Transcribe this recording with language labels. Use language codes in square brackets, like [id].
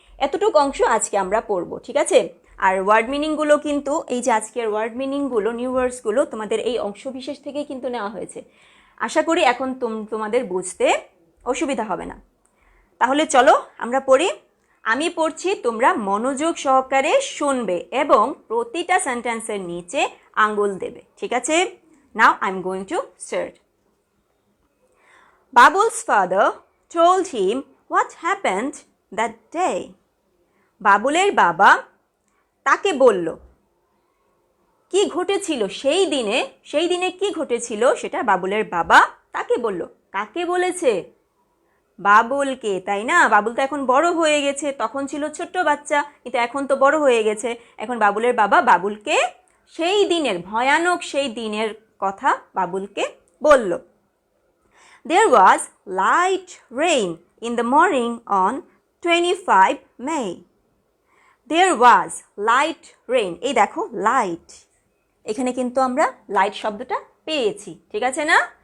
[bn] এতটুকু অংশ আজকে আমরা পড়ব, ঠিক আছে? আর ওয়ার্ড মিনিংগুলো কিন্তু, এই যে আজকের ওয়ার্ড মিনিংগুলো, নিউ ওয়ার্ডসগুলো তোমাদের এই অংশ বিশেষ থেকেই কিন্তু নেওয়া হয়েছে। আশা করি এখন তোমাদের বুঝতে অসুবিধা হবে না। তাহলে চলো আমরা পড়ি। আমি পড়ছি, তোমরা মনোযোগ সহকারে শুনবে এবং প্রতিটা সেন্টেন্সের নিচে আঙ্গুল দেবে, ঠিক আছে? [en] Now I am going to start. Babul's father told him what happened that day. [bn] বাবুলের বাবা তাকে বলল কি ঘটেছিল সেই দিনে কি ঘটেছিল সেটা বাবুলের বাবা তাকে বলল। কাকে বলেছে? বাবুলকে, তাই না? বাবুল তো এখন বড় হয়ে গেছে, তখন ছিল ছোট্ট বাচ্চা, কিন্তু এখন তো বড় হয়ে গেছে। এখন বাবুলের বাবা বাবুলকে সেই দিনের, ভয়ানক সেই দিনের কথা বাবুলকে বলল। [en] There was light rain in the morning on 25 May. There was light rain. [bn] এই দেখো লাইট, এখানে কিন্তু আমরা লাইট শব্দটা পেয়েছি, ঠিক আছে না?